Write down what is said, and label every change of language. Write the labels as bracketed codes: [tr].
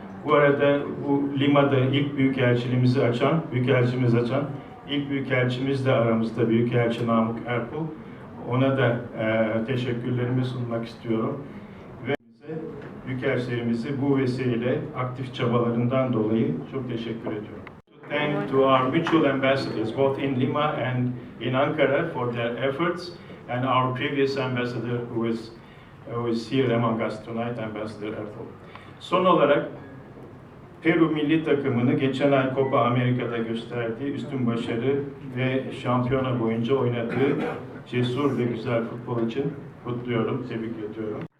[tr] Bu arada bu Lima'da ilk büyükelçimizi açan ilk büyükelçimiz de aramızda Büyükelçi Namık Erpul. Ona da teşekkürlerimi sunmak istiyorum. Ve büyükelçilerimizi bu vesileyle aktif çabalarından dolayı çok teşekkür ediyorum. [en] Thank to our mutual ambassadors both in Lima and in Ankara for their efforts, and our previous ambassador who is here among us tonight, Ambassador Erpul. [tr] Son olarak Peru milli takımını geçen ay Copa Amerika'da gösterdiği üstün başarı ve şampiyona boyunca oynadığı cesur ve güzel futbol için kutluyorum, tebrik ediyorum.